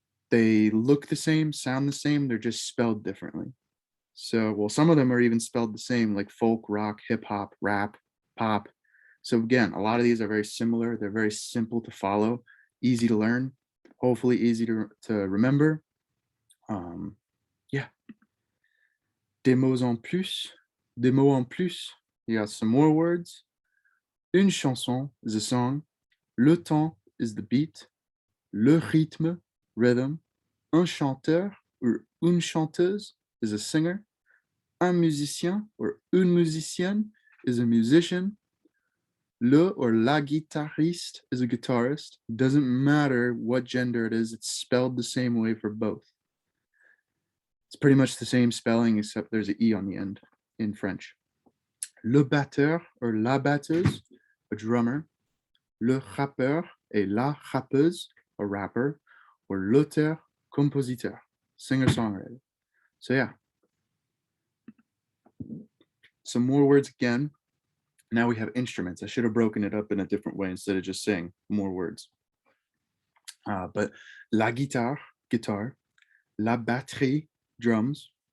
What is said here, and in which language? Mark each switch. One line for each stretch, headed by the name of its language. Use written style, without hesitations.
English: They look the same, sound the same, they're just spelled differently. So, well, some of them are even spelled the same, like folk, rock, hip hop, rap, pop. So again, a lot of these are very similar. They're very simple to follow, easy to learn, hopefully easy to remember. Yeah.
French: des mots en plus, des mots en plus.
English: You got some more words. Une chanson is a song. Le temps is the beat. Le rythme, rhythm. Un chanteur or une chanteuse is a singer. Un musicien or une musicienne is a musician. Le or la guitariste is a guitarist. Doesn't matter what gender it is, it's spelled the same way for both. It's pretty much the same spelling except there's an E on the end in French. Le batteur or la batteuse, a drummer. Le rappeur et la rappeuse, a rapper. Or l'auteur, compositeur, singer-songwriter. So yeah, some more words again. Now we have instruments. I should have broken it up in a different way instead of just saying more words. But la guitare, guitar. La batterie, drums.